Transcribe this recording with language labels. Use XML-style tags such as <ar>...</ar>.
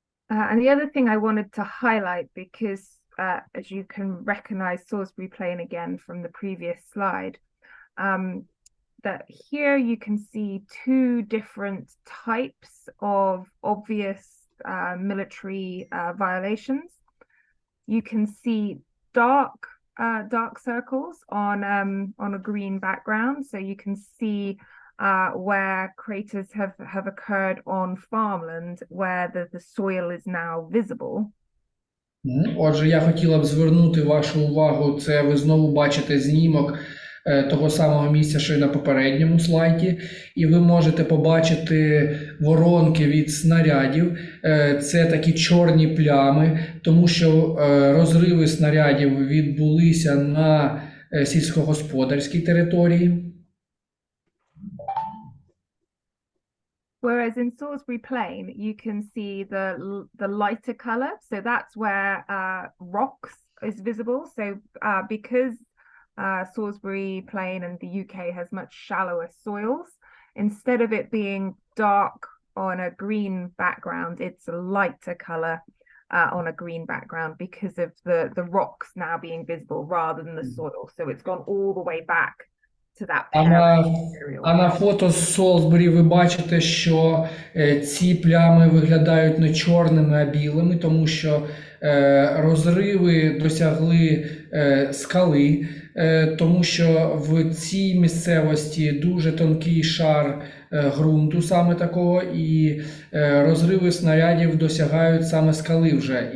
<en>And the other thing I wanted to highlight, because as you can recognize Salisbury Plain again from the previous slide, that here you can see two different types of obvious military violations. You can see dark circles on a green background, so you can see where craters have occurred on farmland where the soil is now visible.</en> <uk>Отже, я хотіла б звернути вашу увагу, це ви знову бачите знімок того самого місця, що й на попередньому слайді, і ви можете побачити воронки від снарядів. Це такі чорні плями, тому що розриви снарядів відбулися на сільськогосподарській території.</uk> <en>Whereas in Salisbury Plain, you can see the lighter color. So that's where rocks is visible. So because Salisbury Plain and the UK has much shallower soils, instead of it being dark on a green background, it's a lighter color on a green background because of the rocks now being visible rather than the soil. So it's gone all the way back to that parent material.</en> <uk>А на фото з Солсбері ви бачите, що ці плями виглядають не чорними, а білими, тому що розриви досягли скали, тому що в цій місцевості дуже тонкий шар ґрунту саме такого, і розриви снарядів досягають саме скали вже.</uk>